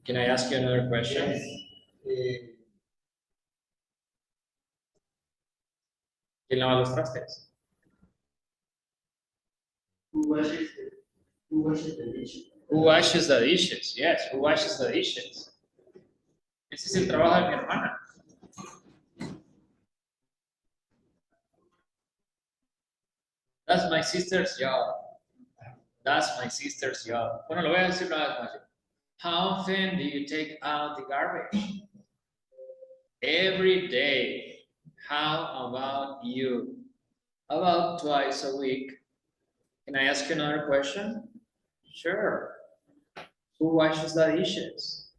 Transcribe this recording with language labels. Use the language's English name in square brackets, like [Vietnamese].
[English] Can I ask you another question? Yes. [Spanish] ¿Quién lava los trastes? [English] Who washes the dishes? Who washes the dishes? Yes, who washes the dishes? [Spanish] Ese es el trabajo de mi hermana. [English] That's my sister's job. That's my sister's job. [Spanish] Bueno, lo voy a decir una vez más. [English] How often do you take out the garbage? Every day. How about you? About twice a week. Can I ask you another question? Sure. Who washes the dishes?